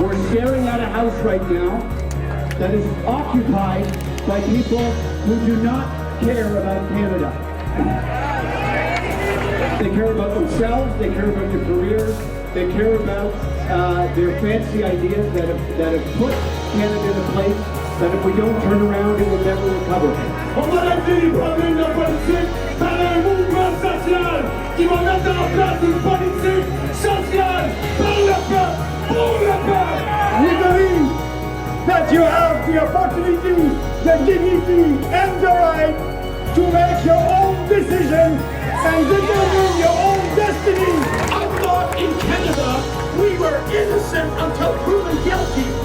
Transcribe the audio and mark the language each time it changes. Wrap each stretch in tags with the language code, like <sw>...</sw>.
<en>We're staring at a house right now that is occupied by people who do not care about Canada. They care about themselves, they care about their careers, they care about their fancy ideas that have put Canada in a place that if we don't turn around, it will never recover.</en> <fr>On va régler les problèmes de la politique par un mouvement social qui va mettre en place une politique sociale par le peuple, pour le peuple.</fr> <en>We believe that you have the opportunity, the dignity, and the right to make your own decision and determine your own destiny. I thought in Canada we were innocent until proven guilty.</en>